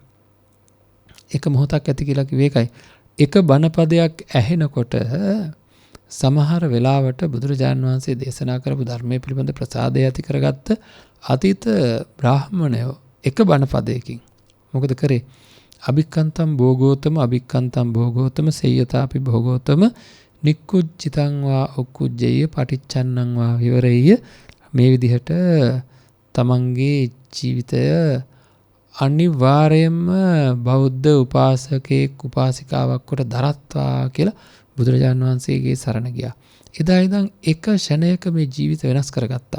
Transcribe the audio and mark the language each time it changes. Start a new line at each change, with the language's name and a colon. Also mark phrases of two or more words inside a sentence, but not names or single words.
Sinhala: එක මොහොතක් ඇති කියලා කිව්වේ ඒකයි. එක බණපදයක් ඇහෙනකොට සමහර වෙලාවට බුදුරජාණන් වහන්සේ දේශනා කරපු ධර්මයේ පිළිබඳ ප්‍රසාදය ඇති කරගත්ත අතීත බ්‍රාහ්මණයෝ එක බණපදයකින් මොකද කරේ?
Pali: අභික්කන්තම් භෝගෝතම සේයතාපි භෝගෝතම නික්කුජ්ජිතං වා උක්කුජ්ජේය පටිච්චන්නං වා විවරෙය්‍ය.
Sinhala: මේ විදිහට තමන්ගේ ජීවිතය අනිවාර්යයෙන්ම බෞද්ධ උපාසකෙක් උපාසිකාවක් කොට දරත්වා කියලා බුදුරජාණන් වහන්සේගේ සරණ ගියා. එදා ඉඳන් එක ෂණයක මේ ජීවිත වෙනස් කරගත්තා.